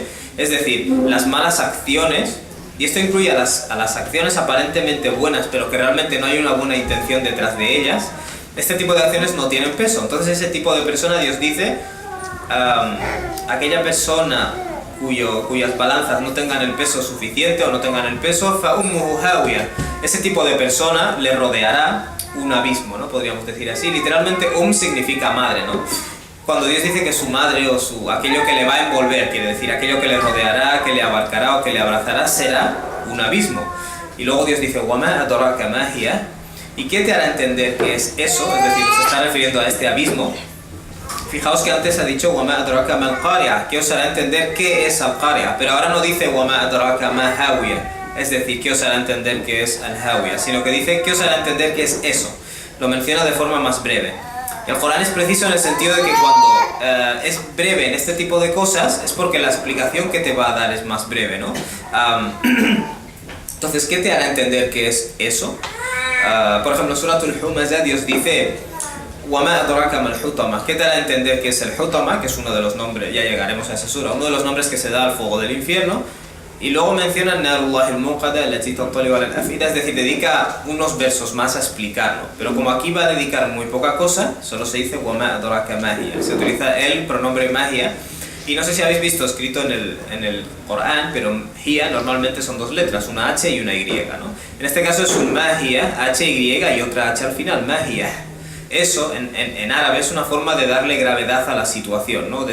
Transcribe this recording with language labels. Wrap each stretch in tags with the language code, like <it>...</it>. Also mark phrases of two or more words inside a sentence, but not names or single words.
<es>Es decir, las malas acciones, y esto incluye a las acciones aparentemente buenas pero que realmente no hay una buena intención detrás de ellas, este tipo de acciones no tienen peso. Entonces ese tipo de persona, Dios dice, aquella persona cuyas balanzas no tengan el peso suficiente o no tengan el peso,</es> <ar>فَأُمُّهُ هَاوِيَةٌ,</ar> <es>ese tipo de persona le rodeará un abismo, ¿no? Podríamos decir así. Literalmente significa madre, ¿no? Cuando Dios dice que su madre o aquello que le va a envolver, quiere decir aquello que le rodeará, que le abarcará o que le abrazará, será un abismo. Y luego Dios dice,</es> <ar>وَمَا أَدْرَاكَ مَا هِيَ,</ar> <es>¿y qué te hará entender que es eso? Es decir, se está refiriendo a este abismo. Fijaos que antes ha dicho</es> <ar>وَمَا أَدْرَاكَ مَا الْقَارِعَةُ,</ar> <es>que os hará entender qué es al-Qari'ah, pero ahora no dice</es> <ar>وَمَا أَدْرَاكَ مَا هَاوِيَةٌ,</ar> <es>es decir, qué os hará entender qué es al-Hawiyah, sino que dice qué os hará entender qué es eso. Lo menciona de forma más breve. El Corán es preciso en el sentido de que cuando es breve en este tipo de cosas es porque la explicación que te va a dar es más breve, ¿no? Entonces, ¿qué te hará entender qué es eso? Por ejemplo, en Suratul Humazah Dios dice</es> <ar>وَمَا أَدْرَاكَ مَا الْحُطَمَةُ,</ar> <es>¿qué te hará entender qué es el Hutama? Que es uno de los nombres, ya llegaremos a esa sura, uno de los nombres que se da al fuego del infierno. Y luego menciona</es> <ar>نار الله الموقدة التي تطلع على الأفئدة,</ar> <es>es decir, dedica unos versos más a explicarlo. Pero como aquí va a dedicar muy poca cosa, solo se dice</es> <ar>وَمَا أَدْرَاكَ مَا هِيَ,</ar> <es>se utiliza el pronombre magia. Y no sé si habéis visto escrito en el Corán, pero Hia normalmente son dos letras, una H y una Y, ¿no? En este caso es un magia, H-Y y otra H al final, magia. Eso en árabe es una forma de darle gravedad a la situación, ¿no?</es>